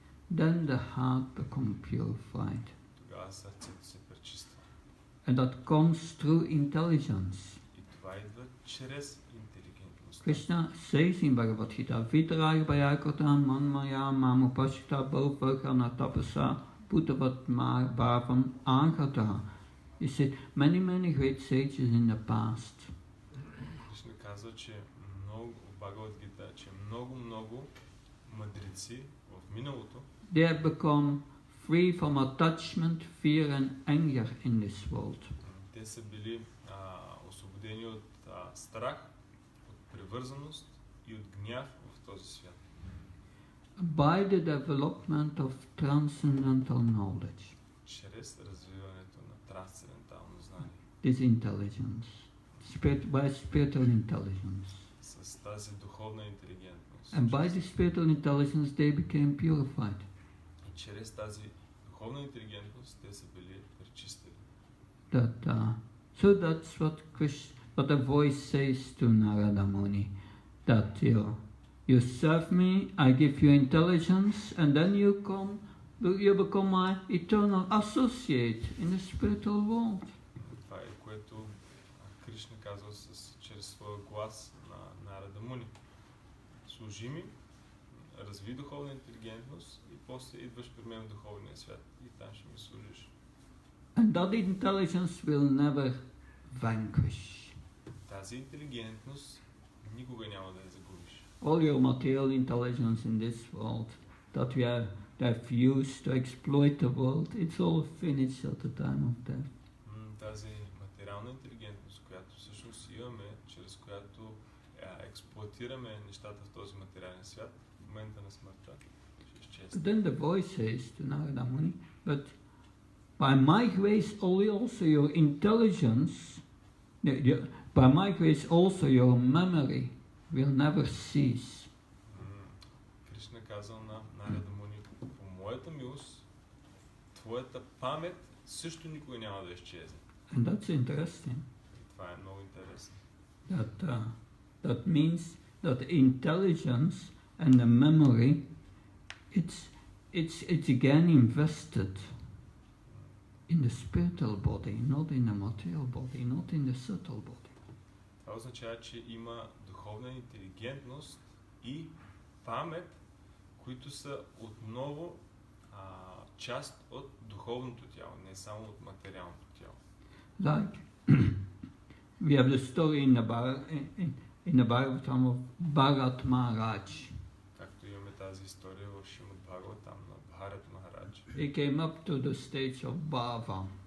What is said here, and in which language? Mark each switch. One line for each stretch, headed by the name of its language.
English: then the heart becomes purified.
Bulgarian: тогава сърцето се пречиства.
English: And that comes through intelligence.
Bulgarian: И това идва чрез интелигентност.
English: Krishna says in Bhagavad Gita,
Sanskrit: Vitaraya Bhayakratan Manmaya Mamupashita Bhavakana Tapasa Bhuttavat Bhavam Ankataha.
English: He said, many great sages in the past.
Bulgarian: Кришна казва, че много в Бхагавад Гита, че много мъдреци в миналото
English: They have become free from attachment, fear and anger in this world.
Bulgarian: те са били освободени от страх, от привързаност и от гняв в този свят.
English: By the development of transcendental knowledge.
Bulgarian: Чрез развиването на трансцендентално знание.
English: This intelligence. By spiritual intelligence.
Bulgarian: С тази духовна интелигентност.
English: And by this spiritual intelligence they became purified.
Bulgarian: И чрез тази духовна интелигентност те са били пречистени.
English: So that's what the voice says to Narada Muni, that you serve me, I give you intelligence, and then you come you become my eternal associate in the spiritual world.
Bulgarian: Това е което Кришна казва чрез своя глас на Нарада Муни. Служи ми, разви духовна интелигентност и после идваш при мен в духовния свят и там ще ми служиш.
English: And that intelligence will never vanquish.
Bulgarian: Тази интелигентност никога няма да я загубиш.
English: All your material intelligence in this world that we have used to exploit the world, it's all finished at the time of death.
Bulgarian: Тази материална интелигентност, която всъщност имаме, чрез която експлоатираме нещата в този материален свят, в момента на смъртта, ще изчезне.
English: But then the voice says to Narada Muni, but by my grace also your intelligence, by my grace also your memory will never cease.
Bulgarian: Кришна казал на Нарада Муни, по моята милост, твоята памет също никога няма да изчезне.
English: And that's interesting.
Bulgarian: И това е много интересно.
English: That means that the intelligence and the memory, it's again invested in the spiritual body, not in the material body, not in the subtle body.
Bulgarian: Това означава, че има духовна интелигентност и памет, които са отново част от духовното тяло, не само от материалното тяло.
English: Like we have the story in the Bhagavatam of Bharat Maharaj.
Bulgarian: Както имаме тази история в Шримад Бхагаватам на Бхарат Махарадж.
English: He came up to the stage of bhava.